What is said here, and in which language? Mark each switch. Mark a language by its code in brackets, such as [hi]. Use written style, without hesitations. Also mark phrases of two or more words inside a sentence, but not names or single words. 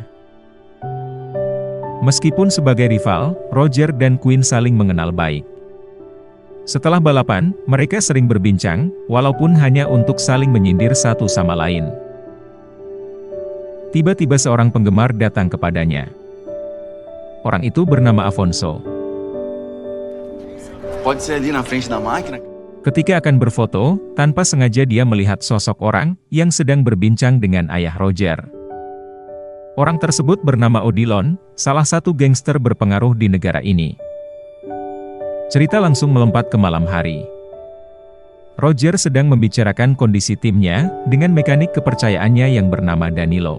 [id] Meskipun sebagai rival, Roger dan Quinn saling mengenal baik. Setelah balapan, mereka sering berbincang, walaupun hanya untuk saling menyindir satu sama lain. Tiba-tiba seorang penggemar datang kepadanya. Orang itu bernama Afonso. [pt] Pode ser ali na frente da máquina? [id] Ketika akan berfoto, tanpa sengaja dia melihat sosok orang yang sedang berbincang dengan ayah Roger. Orang tersebut bernama Odilon, salah satu gangster berpengaruh di negara ini. Cerita langsung melompat ke malam hari. Roger sedang membicarakan kondisi timnya dengan mekanik kepercayaannya yang bernama Danilo.